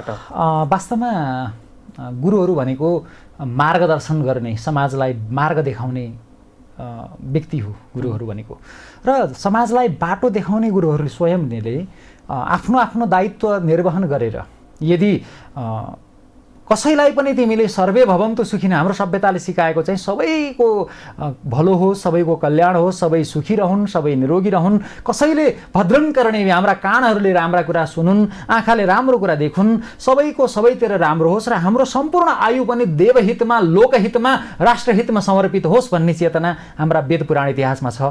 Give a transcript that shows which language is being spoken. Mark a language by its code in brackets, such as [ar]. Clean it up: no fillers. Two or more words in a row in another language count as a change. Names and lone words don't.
[ne] वास्तवमा गुरुहरू भनेको मार्गदर्शन गर्ने, समाजलाई मार्ग देखाउने व्यक्ति हो गुरुहरू भनेको। र समाजलाई बाटो देखाउने गुरुहरूले स्वयंले आफ्नो आफ्नो दायित्व निर्वहन गरेर यदि कसैलाई पनि तिमीले सर्वे [sa] भवन्तु सुखिन, [ne] हाम्रो सभ्यताले सिकाएको चाहिँ सबैको भलो होस्, सबैको कल्याण होस्, सबै सुखी रहन्, सबै निरोगी रहन्, कसैले [sa] भद्रन करणे [ne] हाम्रा कानहरूले राम्रा कुरा सुनुन्, आँखाले राम्रो कुरा देखुन्, सबैको सबैतिर राम्रो होस् र हाम्रो सम्पूर्ण आयु पनि देवहितमा लोकहितमा राष्ट्रहितमा समर्पित होस् भन्ने चेतना हाम्रा वेद पुराण इतिहासमा छ।